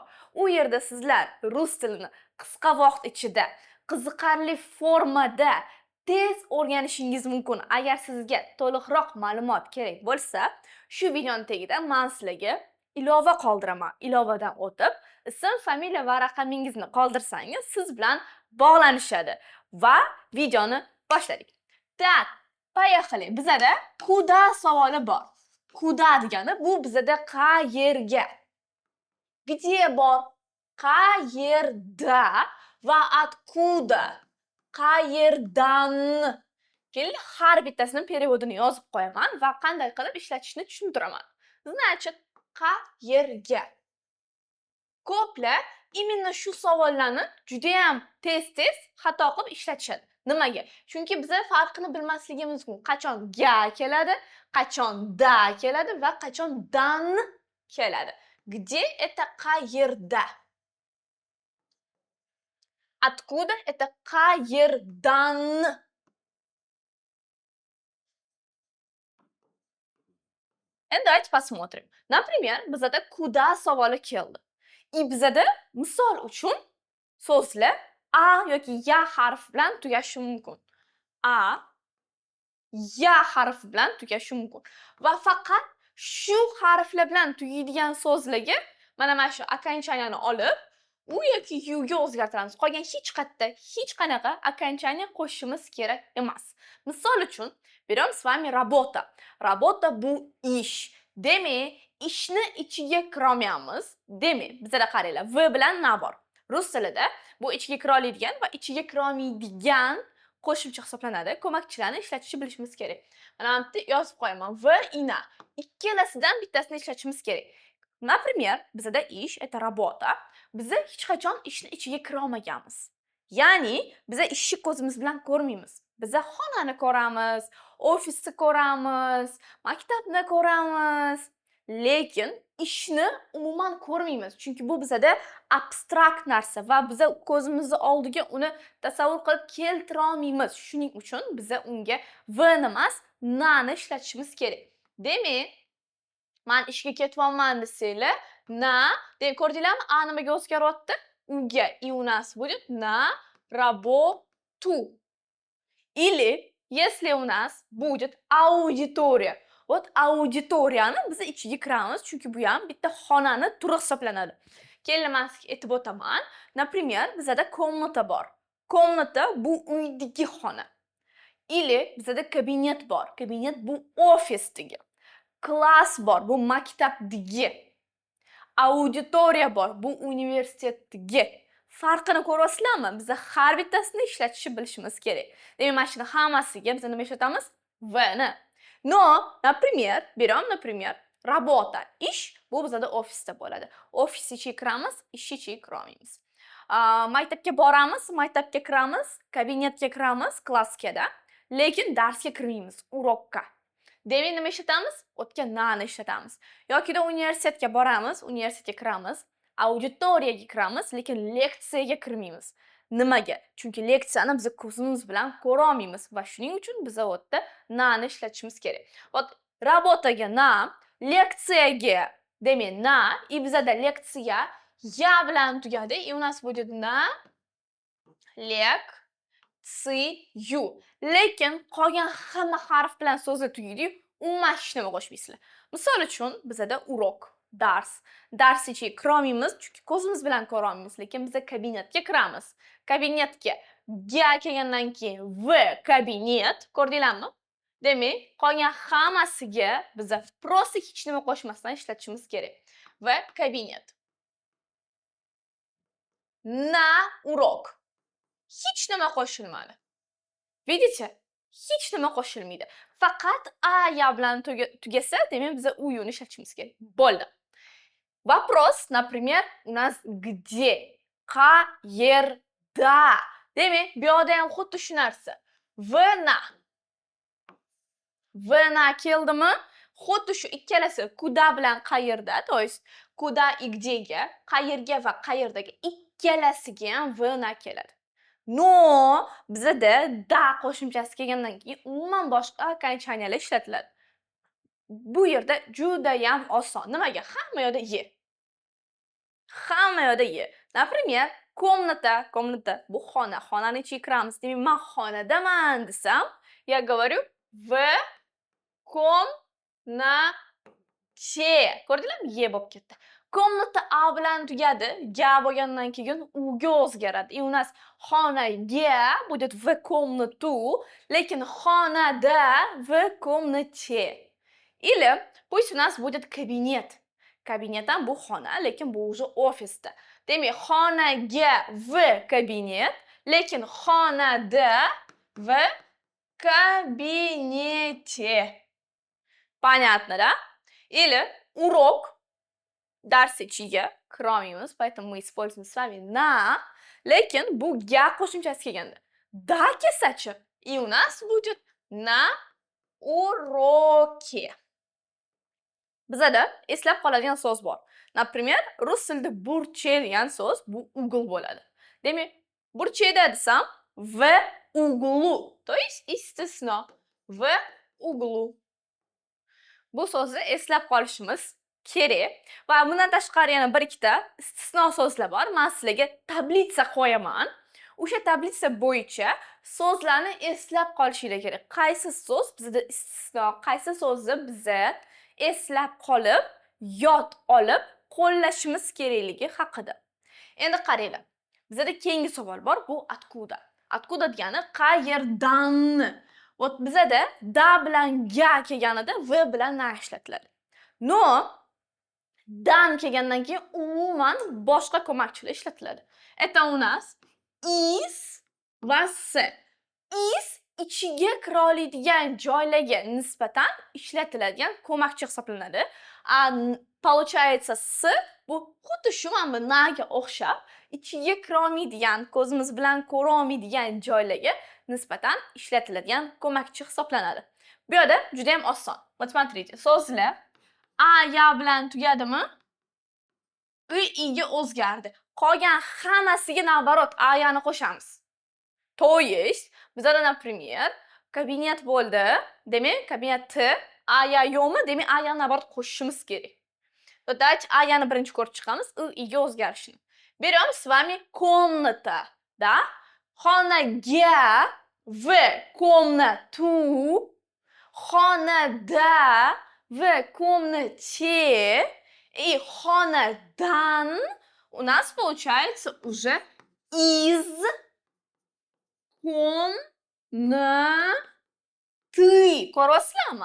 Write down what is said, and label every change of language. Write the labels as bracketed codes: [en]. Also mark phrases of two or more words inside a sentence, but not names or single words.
[uz] U yerda sizlar rus tilini qisqa vaqt ichida, qiziqarli formada tez o'rganishingiz mumkin. Agar sizga to'liqroq ma'lumot kerak bo'lsa, shu videoning tagida men sizlarga ilova qoldiraman. Ilovadan o'tib, ism, familiya va raqamingizni qoldirsangiz, siz bilan bog'lanishadi va videoni boshladik. [ru] Так, поехали. [uz] Bizada куда savoli bor. Куда degani bu bizada qayerga. Где bor? Qayerda va откуда? Qayerdan. Keling, har bittasini переводini yozib qo'yaman va qanday qilib ishlatishni tushuntiraman. Значит, qayerga. Ko'plar именно shu savollarni juda ham tez-tez xato qilib ishlatishadi. Nimaga? Chunki biz farqini bilmasligimiz mumkin. Qachon ga keladi, qachon da keladi va qachon dan keladi. Где это qayerda? Откуда это qayerdan? [ru] Endi давайте посмотрим. [uz] Например, bizda куда savoli keldi. И bizda misol uchun so'zlar a yoki ya harfi bilan tugashi mumkin. A, ya harfi bilan tugashi mumkin. Va faqat shu harflar bilan tugaydigan so'zlarga mana shu окончанияni olib, u yoki yu ga o'zgartiramiz. Qolgan hech qanaqa окончание qo'shishimiz kerak emas. Misol uchun, [ru] берем с вами работа. Работа [uz] bu ish. Demak, ishni ichiga kirolmaymiz. Demak, bizda qaranglar, v bilan na bor. Rus tilida bu ichiga kira oladigan va ichiga kira olmaydigan qo'shimcha hisoblanadi. Ko'makchilarni ishlatishni bilishimiz kerak. Mana bu yerda yozib qo'yaman. [ru] V и на. [uz] Ikkalasidan bittasini ishlatishimiz kerak. [ru] Например, [uz] bizda ish [ru] это работа. [uz] Biz hech qachon ishni ichiga kira olmaganmiz. Ya'ni, biz ishni ko'zimiz bilan ko'rmaymiz. Biz xonani ko'ramiz, ofisni ko'ramiz, maktabni ko'ramiz. Lekin ishni umuman ko'rmaymiz. Chunki bu bizda abstrakt narsa va biz ko'zimizni oldiga uni tasavvur qilib keltira olmaymiz. Shuning uchun biz unga v emas, na ni ishlatishimiz kerak. Demak, men ishga ketyapman desanglar, na, deb ko'rdinglarmi? A nimaga o'zgaryapti? Uga [ru] и у нас будет на работу. Или если у нас будет аудитория. [uz] Вот auditoriyani biz ichiga kiramiz, chunki bu ham bitta xonani turi hisoblanadi. Keling, men sizga aytib o'taman. Например, bizda комната bor. Комната bu uydagi xona. Или bizda kabinet bor. Kabinet bu ofisdagi. Klass bor, bu maktabdagi. Auditoriya bor, bu universitetdagi. Farqini ko'ryapsizlarmi? Biz har bittasini ishlatishni bilishimiz kerak. Demak, mana shuni hammasiga biz nima ishlatamiz? V ni. [ru] Но, например, берем, например, работа. [uz] Ish bu bizda ofisda bo'ladi. Ofis ichiga kiramiz, ish ichiga kira olmaymiz. Maktabga boramiz, maktabga kiramiz, kabinetga kiramiz, klasskada. Lekin darsga kirmaymiz, urokka. Demak, nima ishlatamiz? O'tgan nani ishlatamiz. Yokida universitetga boramiz, universitetga kiramiz, auditoriyaga kiramiz, lekin leksiyaga kirmaymiz. Nimaga? Chunki leksiyani biz ko'zimiz bilan ko'ra olmaymiz va shuning uchun biz o'tda na ni ishlatishimiz kerak. Вот работаga na, leksiyaga demak na, и bizda leksiya ya bilan tugadi. [ru] И у нас будет на лекцию. [uz] Lekin qolgan hamma harf bilan so'zlar tugaydi, umuman hech nima qo'shmaysizlar. Misol uchun bizda urok, dars. Dars ichiga kira olmaymiz, chunki ko'zimiz bilan ko'ra olmaymiz, lekin biz kabinetga kiramiz. Kabinetga ga kelgandan keyin [ru] v kabinet, [uz] ko'rdinglarmi? Demak, qolgan hammasiga biz просто hech nima qo'shmasdan ishlatishimiz kerak. [ru] V kabinet. Na urok. [uz] Hech nima qo'shilmadi. Видите? hech nima qo'shilmaydi. Faqat aya bilan tugasa, demak biz uyuni ishlatishimiz kerak. Bo'ldi. [ru] Вопрос, например, у нас где? [uz] Qayerda? Demak, bu yerda ham xuddi shu narsa. Vna. Vna keldimi? Xuddi shu ikkalasi kuda bilan qayerda, [ru] то есть [uz] kuda и где-ga, qayerga va qayerdaga ikkalasiga ham vna keladi. No, bizda da qo'shimchasi kelgandan keyin umuman boshqa окончаниyalar ishlatiladi. Bu yerda juda ham oson. Nimaga? Hamma yerda ye. Hamma yerda ye. Например, комната bu xona. Xonani ichiga kiramiz. Demak, men xonadaman desam, [ru] я говорю в комнате. [uz] Ko'rdinglarmi? Ye bo'lib ketdi. Komnata a bilan tugadi, ga bo'lgandan keyin uga o'zgaradi. [ru] И у нас xonaga будет в комнату, [uz] lekin xonada [ru] в комнате. Или пусть у нас будет кабинет. [uz] Кабинет ham bu xona, lekin bu уже ofisda. Demak, xonaga [ru] v кабинет, [uz] lekin xonada [ru] v кабинете. Понятно, да? Или урок, [uz] dars ichiga kirolmaymiz, [ru] поэтому мы используем с вами на, [uz] lekin bu ga qo'shimchasi kelganda da kelsa-chi, [ru] и у нас будет на уроке. [uz] Bizada eslab qoladigan so'z bor. Например, rus tilida burche degan so'z bu ugl bo'ladi. Demak, burcheda desam [ru] в углу, то есть [uz] istisno [ru] в углу. [uz] Bu so'zni eslab qolishimiz kerak va bundan tashqari yana bir ikkita istisno so'zlar bor. Men sizlarga tablitsa qo'yaman. O'sha tablitsa bo'yicha so'zlarni eslab qolishinglar kerak. Qaysi so'z bizda istisno, qaysi so'zni biza eslab qolib, yod olib, qo'llashimiz kerakligi haqida. Endi qaranglar. Bizda keyingi savol bor, bu откуда. Откуда degani qayerdan. Вот bizada da bilan ga kelganida v bilan na ishlatiladi. No, dan kelgandan keyin umuman boshqa ko'makchilar ishlatiladi. [ru] Это у нас [uz] is va s. Is ichiga kira oladigan joylarga nisbatan ishlatiladigan ko'makchi hisoblanadi. Получается s bu xuddi shu mana naga o'xshab ichiga kira olmaydigan, ko'zimiz bilan ko'ra olmaydigan joylarga nisbatan ishlatiladigan ko'makchi hisoblanadi. Bu yerda juda ham oson. [ru] Вот смотрите, [uz] so'zlar a bilan tugadimi? I ga o'zgardi. Qolgan hammasiga nabarot a-ni qo'shamiz. [ru] To есть, [uz] bizda, например, kabinet bo'ldi. Demak, kabinetni a yo'qmi? Demak, a-ni nabarot qo'shishimiz kerak. Давайте a-ni birinchi ko'rib chiqamiz, i ga o'zgarishini. [ru] Берем с вами комната, да? Xonaga v комнату, xonada v комнате и xonadan у нас получается уже из комнаты. [uz] Ko'ryapsizlarmi?